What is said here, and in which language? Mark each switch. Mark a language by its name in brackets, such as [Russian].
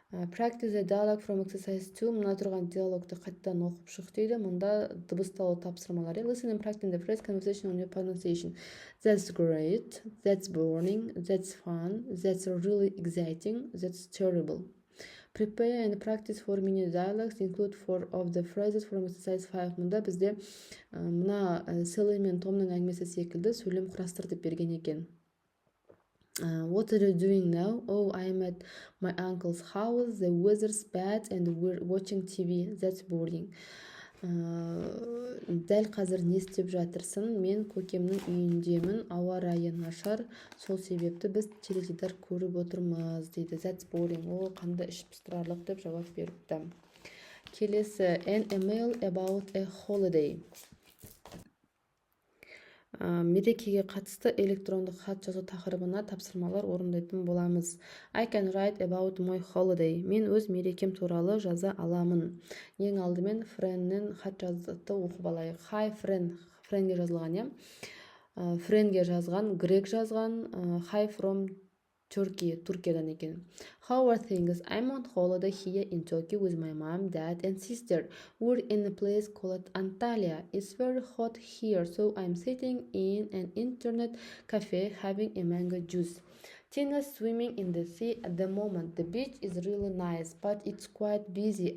[English] Practice the dialogue from exercise 2. [Kazakh] Мына тұрған диалогты қайттан оқып шық дейді. Мұнда дыбысталу тапсырмалары. [English] Listen and practice the phrase conversation on your pronunciation. That's great. That's boring. That's fun. That's really exciting. That's terrible. Prepare and practice for mini dialogues. Include 4 of the phrases from exercise 5. [Kazakh] Мұнда бізде мына Селли мен Томның әңгімесі секілді сөйлем құрастыр деп берген екен. [English] What are you doing now? Oh, I'm at my uncle's house. The weather's bad and we're watching TV. That's boring. [Kazakh] Дәл қазір не істеп жатырсың? Мен көкемнің үйіндемін. Ауа райы нашар. Сол себепті біз теледидар көріп отырмыз дейді. [English] That's boring. [Kazakh] О, қандай іш пыстырарлық деп жауап беріпті. Келесі [English] an email about a holiday. [Kazakh] Мерекеге қатысты электрондық хат жазу тақырыбына тапсырмалар орындайтын боламыз. [English] I can write about my holiday. [Kazakh] Мен өз мерекем туралы жаза аламын. Ең алдымен Френнен хат жазды оқып алайық. [English] Hi Френ. [Kazakh] Френге жазылған, Френге жазған, Грег жазған. [English] Hi from Turkey. [Kazakh] Түркиядан екен. [English] How are things? I'm on holiday here in Turkey with my mom, dad and sister. We're in a place called Antalya. It's very hot here, so I'm sitting in an internet cafe having a mango juice. Tina's swimming in the sea at the moment. The beach is really nice, but it's quite busy.